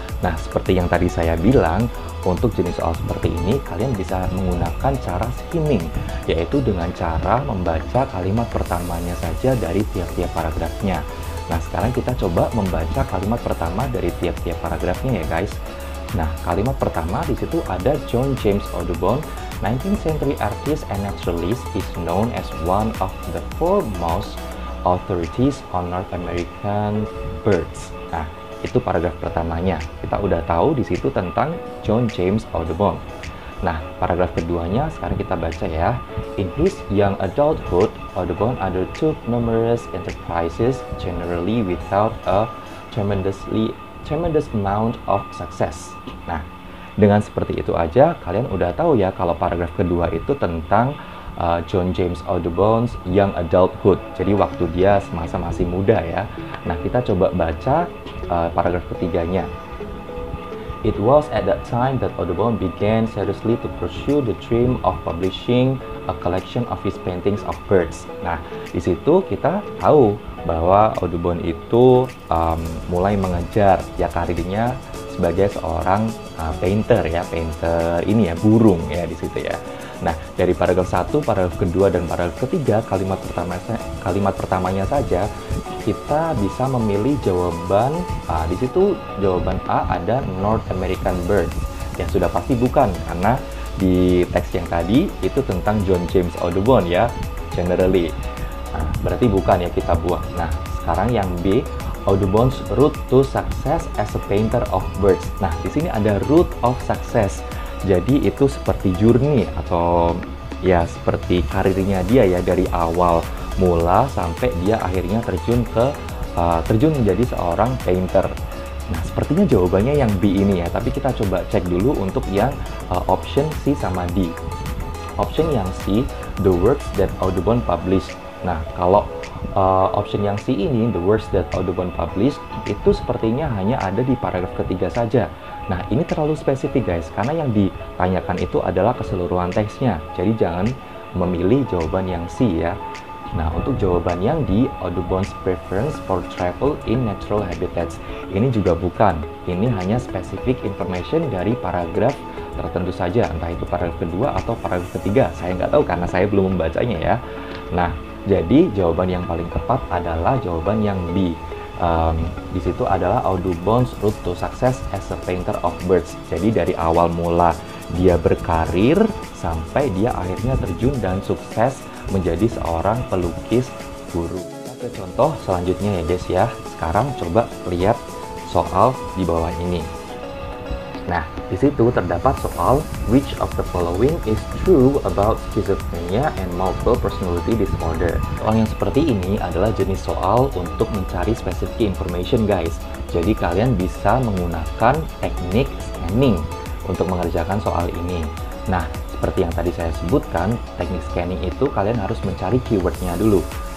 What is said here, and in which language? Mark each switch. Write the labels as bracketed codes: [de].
[id] Nah, seperti yang tadi saya bilang, untuk jenis soal seperti ini kalian bisa menggunakan cara skimming, yaitu dengan cara membaca kalimat pertamanya saja dari tiap-tiap paragrafnya. Nah, sekarang kita coba membaca kalimat pertama dari tiap-tiap paragrafnya ya guys. Nah, kalimat pertama di situ ada [en] John James Audubon, 19th century artist and naturalist, is known as one of the foremost authorities on North American birds. [id] Nah, itu paragraf pertamanya. Kita udah tahu di situ tentang John James Audubon. Nah, paragraf keduanya sekarang kita baca ya. [en] In his young adulthood, Audubon undertook numerous enterprises, generally without a tremendous amount of success. [id] Nah, dengan seperti itu aja, kalian udah tahu ya kalau paragraf kedua itu tentang John James Audubon's [en] young adulthood. [id] Jadi waktu dia semasa masih muda ya. Nah, kita coba baca paragraf ketiganya. [en] It was at that time that Audubon began seriously to pursue the dream of publishing a collection of his paintings of birds. [id] Nah, di situ kita tahu bahwa Audubon itu mulai mengejar ya karirnya sebagai seorang painter ya, painter ini ya, burung ya di situ ya. Nah, dari paragraf 1, paragraf kedua, dan paragraf ketiga, kalimat pertamanya saja kita bisa memilih jawaban. Di situ jawaban A ada [en] North American bird. [id] Ya sudah pasti bukan, karena di teks yang tadi itu tentang John James Audubon ya, generally. Nah, berarti bukan ya, kita buang. [en] Nah, sekarang yang B, Audubon's route to success as a painter of birds. [id] Nah, di sini ada [en] route of success. [id] Jadi itu seperti journey atau ya seperti karirnya dia ya, dari awal mula sampai dia akhirnya terjun menjadi seorang painter. Nah, sepertinya jawabannya yang B ini ya, tapi kita coba cek dulu untuk yang option C sama D. Option yang C, [en] the works that Audubon published. [id] Nah, kalau option yang C ini, the works that Audubon published, itu sepertinya hanya ada di paragraf ketiga saja. Nah, ini terlalu spesifik guys, karena yang ditanyakan itu adalah keseluruhan teksnya. Jadi jangan memilih jawaban yang C ya. Nah, untuk jawaban yang di [en] Audubon's preference for travel in natural habitats, [id] ini juga bukan. Ini hanya [en] specific information [id] dari paragraf tertentu saja, entah itu paragraf kedua atau paragraf ketiga. Saya nggak tahu karena saya belum membacanya ya. Nah, jadi jawaban yang paling tepat adalah jawaban yang B. Di situ adalah [en] Audubon's route to success as a painter of birds. [id] Jadi dari awal mula dia berkarir sampai dia akhirnya terjun dan sukses menjadi seorang pelukis burung. Oke, contoh selanjutnya ya guys ya. Sekarang coba lihat soal di bawah ini. Nah, di situ terdapat soal [en] which of the following is true about schizophrenia and multiple personality disorder. [id] Soal yang seperti ini adalah jenis soal untuk mencari [en] specific information [id] guys. Jadi kalian bisa menggunakan teknik scanning untuk mengerjakan soal ini. Nah, seperti yang tadi saya sebutkan, teknik scanning itu kalian harus mencari keywordnya dulu.